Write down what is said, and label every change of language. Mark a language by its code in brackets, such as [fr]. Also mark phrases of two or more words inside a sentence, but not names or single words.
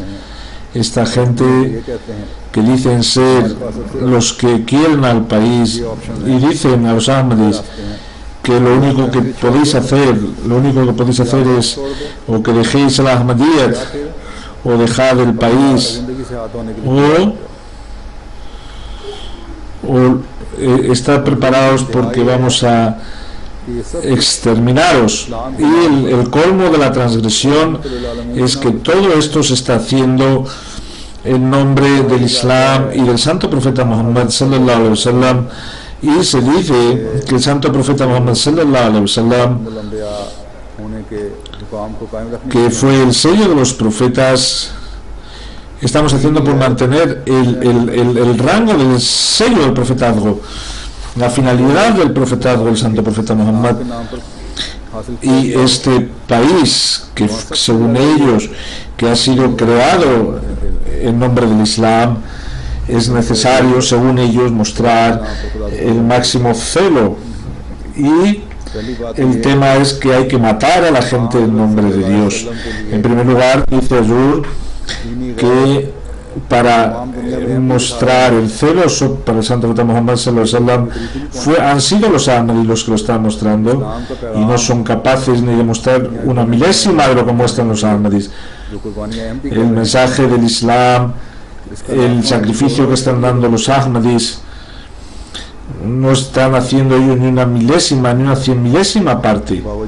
[es] Esta gente que dicen ser los que quieren al país y dicen a los Ahmadis que lo único que podéis hacer es o que dejéis el Ahmadiyyat o dejad el país o estar preparados porque vamos a exterminaros. Y el colmo de la transgresión es que todo esto se está haciendo en nombre del Islam y del santo profeta Muhammad [ar] صلى الله عليه وسلم, [es] y se dice que el santo profeta Muhammad [ar] صلى الله عليه وسلم, [es] que fue el sello de los profetas, estamos haciendo por mantener el rango del sello del profetazgo, la finalidad del profetazgo del santo profeta Muhammad. Y este país, que según ellos, que ha sido creado en nombre del Islam, es necesario, según ellos, mostrar el máximo celo. Y el tema es que hay que matar a la gente en nombre de Dios. En primer lugar, dice Azur que para mostrar el celo para el santo profeta Muhammad [ar] صلى الله عليه وسلم [es] han sido los Ahmadis los que lo están mostrando, y no son capaces ni de mostrar una milésima de lo que muestran los Ahmadis. El mensaje del Islam, el sacrificio que están dando los Ahmadis, no están haciendo ellos ni una milésima ni una 100 parte,